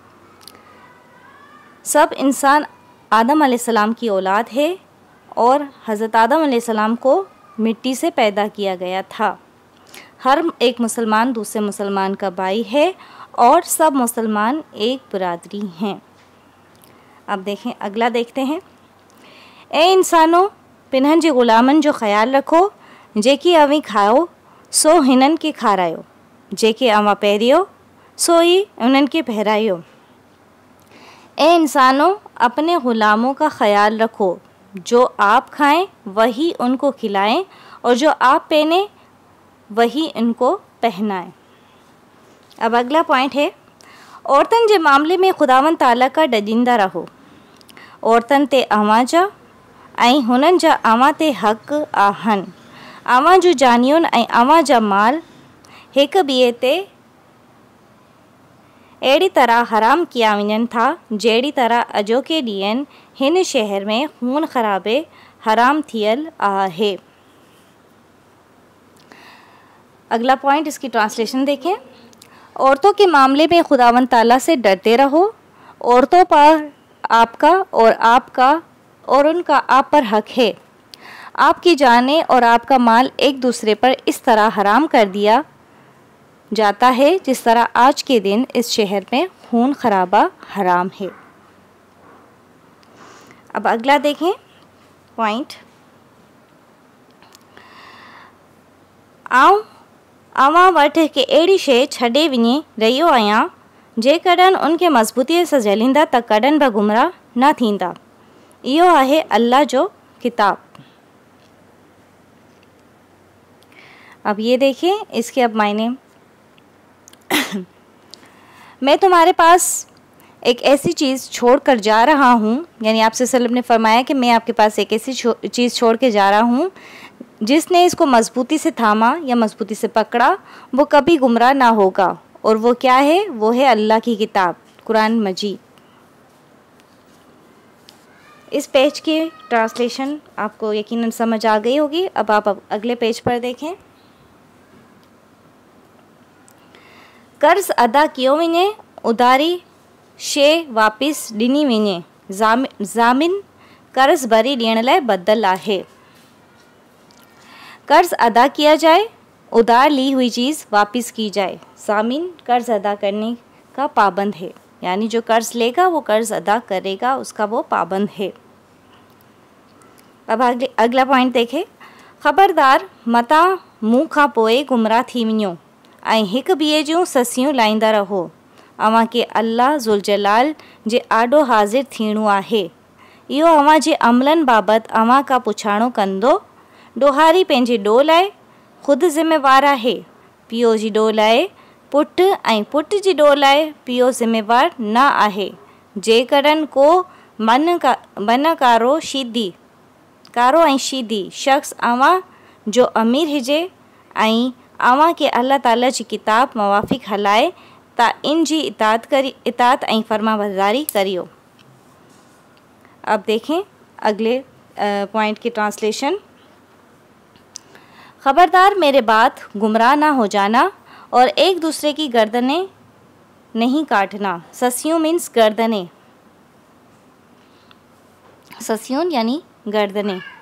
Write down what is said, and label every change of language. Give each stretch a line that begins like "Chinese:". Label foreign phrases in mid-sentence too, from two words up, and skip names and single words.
Urdu: سب انسان آدم علیہ السلام کی اولاد ہے اور حضرت آدم علیہ السلام کو مٹی سے پیدا کیا گیا تھا. ہر ایک مسلمان دوسرے مسلمان کا بھائی ہے اور سب مسلمان ایک برادری ہیں. اب دیکھیں، اگلا دیکھتے ہیں.
Sindhi: ए इंसानो, पिनहनि जे ग़ुलामनि जो ख़्यालु रखो, जेकी अवी खाओ सो हिननि खे खारायो, जेके अवां पहिरियो सो ही उन्हनि खे पहिरायो।
Urdu: اے انسانو, اپنے غلاموں کا خیال رکھو، جو آپ کھائیں وہی ان کو کھلائیں اور جو آپ پہنے وہی ان کو پہنائیں. اب اگلا پوائنٹ ہے,
Sindhi: औरतन जे मामले में खुदावन ताला का डजींदा रहो। औरतन ते अवां जा ऐं हुननि जा अवां ते हक़ आहिनि। अवां जूं जानियुनि ऐं अवां जा माल हिक ॿिए ते अहिड़ी तरह हराम किया वञनि था जहिड़ी तरह अॼोके ॾींहंनि हिन शहर में खून ख़राबे हराम थियल आहे।
Urdu: اگلا پوائنٹ، اس کی ٹرانسلیشن دیکھیں. عورتوں کے معاملے میں خداوند تعالیٰ سے ڈرتے رہو. عورتوں پر آپ کا اور ان کا آپ پر حق ہے. آپ کی جانیں اور آپ کا مال ایک دوسرے پر اس طرح حرام کر دیا جاتا ہے جس طرح آج کے دن اس شہر میں خون خرابہ حرام ہے. اب اگلا دیکھیں پوائنٹ,
Sindhi: अवां वटि हिकु अहिड़ी शइ छॾे वञी रहियो आहियां जेकॾहिं उनखे मज़बूतीअ सां झलींदा त कॾहिं बि गुमराह न थींदा। इहो आहे अल्लाह जो किताब।
Urdu: اب یہ دیکھیے اس کے اب معنی، میں تمہارے پاس ایک ایسی چیز چھوڑ کر جا رہا ہوں، یعنی آپ سے
Arabic: صلی اللہ علیہ وسلم
Urdu: نے فرمایا کہ میں آپ کے پاس ایک ایسی چیز چھوڑ کے جا رہا ہوں جس نے اس کو مضبوطی سے تھاما یا مضبوطی سے پکڑا وہ کبھی گمراہ نہ ہوگا. اور وہ کیا ہے? وہ ہے اللہ کی کتاب، قرآن مجید۔ اس پیج کی ٹرانسلیشن آپ کو یقیناً سمجھ آ گئی ہوگی. اب آپ اگلے پیج پر دیکھیں.
Sindhi: कर्ज़ अदा कियो वञे, उधारी शइ वापसि ॾिनी वञे, ज़ामिन कर्ज़ भरी ॾियण लाइ बदल आहे।
Urdu: قرض ادا کیا جائے، ادھار لی ہوئی چیز واپس کی جائے. ضامن قرض ادا کرنے کا پابند ہے، یعنی جو قرض لے گا وہ قرض ادا کرے گا، اس کا وہ پابند ہے. اب اگلا پوائنٹ دیکھیں.
Sindhi: ख़बरदार मता मुंह खां पोइ गुमराह थी वञो ऐं हिक ॿिए जूं ससियूं लाहींदा रहो। अव्हां खे अल्लाह ज़ुल जलाल जे आॾो हाज़िर थियणो आहे। इहो अव्हां जे अमलनि बाबति अव्हां खां पुछाणो कंदो। ॾोहारी पंहिंजे ॾोह लाइ ख़ुदि ज़िम्मेवार आहे। पीउ जी ॾोह लाइ पुटु ऐं पुट जी ॾोह लाइ पीउ ज़िम्मेवार न आहे। जेकॾहिं को कारो ऐं शीदी शख़्स अव्हां जो अमीर हुजे ऐं अव्हां खे अल्लाह ताला जी किताब मुवाफ़िक़ हलाए त इन जी इताअत ऐं फरमाबरदारी करियो।
Urdu: اب دیکھیں اگلے پوائنٹ کی ٹرانسلیشن. خبردار میرے بات گمراہ نہ ہو جانا اور ایک دوسرے کی گردنیں نہیں کاٹنا. سسیوں مینز گردنیں، سسیوں یعنی گردنیں.